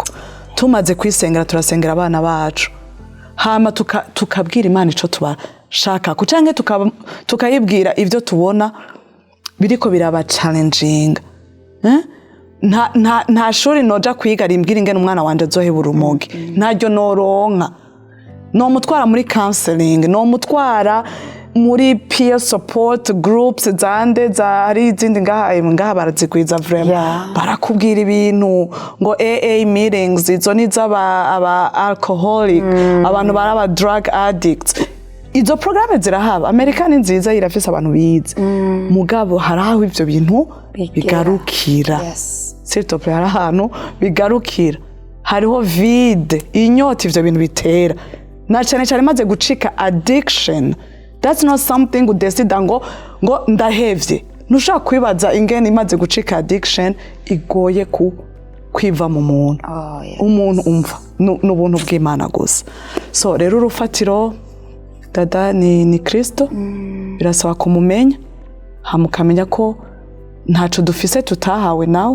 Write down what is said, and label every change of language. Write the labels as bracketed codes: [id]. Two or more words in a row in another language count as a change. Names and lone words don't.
[rn] Tumaze kwisengera turasengera abana bacu, hama tukabwira Imana ico tubashaka kucange tukayibwira ivyo tubona biriko biraba challenging. Nta shuri noja kwiga rimbwira ingene umwana wanje azohebura urumogi, ntaryo noronka. No mutwara muri counseling, no mutwara muri [en] peer support groups [rn] zande zari izindi ngaha barazigwiza vraiment. Barakubwira ibintu ngo [en] AA meetings, [rn] izo ni z'aba alcoholic, abantu baraba [en] drug addicts. [rn] Izo programme zirahaba, Amerika ni nziza irafise abantu bize, mugabo haraho ivyo bintu bigarukira. [fr] S'il te plaît, [rn] harahantu bigarukira, hariho vide, inyota ivyo bintu bitera, na cyane maze gucika addiction. [en] That's not something [rn] udesida ngo ndahevye. Nushaka kwibaza ingene imaze gucika addiction igoye kwiva mu muntu. Umuntu umva n'ubuntu bw'Imana gusa. So rero urufatiro dada ni Kristo. Birasaba kumumenya, hamukamenya ko ntaco dufise tutahawe nawe.